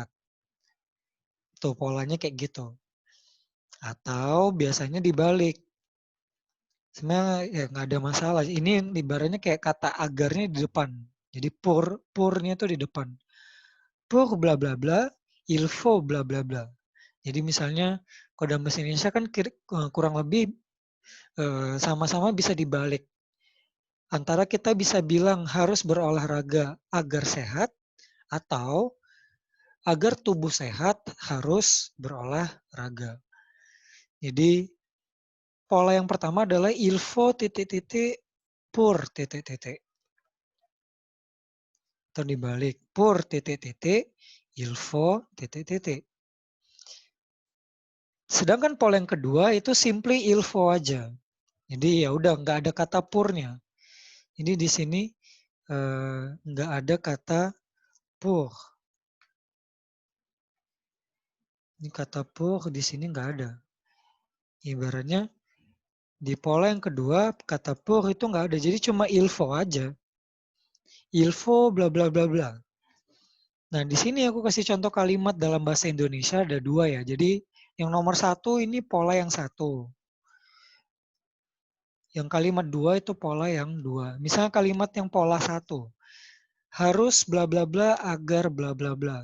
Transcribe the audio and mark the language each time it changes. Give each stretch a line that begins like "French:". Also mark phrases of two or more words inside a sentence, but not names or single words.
Indonesian: Tuh polanya kayak gitu. Atau biasanya dibalik. Sebenarnya ya nggak ada masalah. Ini ibaratnya kayak kata agarnya di depan. Jadi purnya itu di depan.
French: Pour bla bla bla, il faut bla bla bla.
Indonesian: Jadi misalnya kalau dalam bahasa Indonesia kan kurang lebih sama-sama bisa dibalik. Antara kita bisa bilang harus berolahraga agar sehat atau agar tubuh sehat harus berolahraga. Jadi pola yang pertama adalah
French: il faut
Indonesian: titik-titik pour titik-titik. Atau dibalik pour titik-titik
French: il faut
Indonesian: titik-titik. Sedangkan pola yang kedua itu simply
French: il faut
Indonesian: aja. Jadi ya udah nggak ada kata purnya. Jadi di sini nggak ada kata pour. Ini kata pour di sini nggak ada. Ibaratnya di pola yang kedua kata pour itu nggak ada. Jadi cuma
French: il faut
Indonesian: aja.
French: Il faut
Indonesian: bla bla bla bla. Nah di sini aku kasih contoh kalimat dalam bahasa Indonesia ada 2 ya. Jadi yang nomor 1 ini pola yang 1. Yang kalimat 2 itu pola yang 2. Misalnya kalimat yang pola 1. Harus bla bla bla agar bla bla bla.